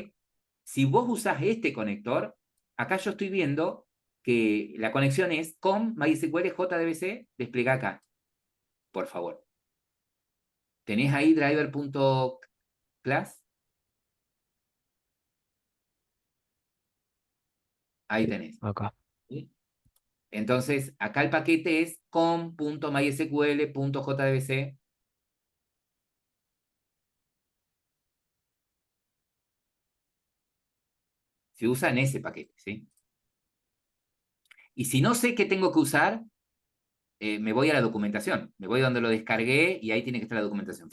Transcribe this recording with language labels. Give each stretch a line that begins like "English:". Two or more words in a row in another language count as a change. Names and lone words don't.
Spanish: que si vos usás este conector, acá yo estoy viendo que la conexión es con MySQL JDBC, desplega acá, por favor. ¿Tenés ahí driver.class? Ahí Sí, tenés. acá. ¿Sí? Entonces, acá el paquete es com.mysql.jdbc. Se usa en ese paquete, ¿sí? Y si no sé qué tengo que usar, me voy a la documentación. Me voy donde lo descargué y ahí tiene que estar la documentación.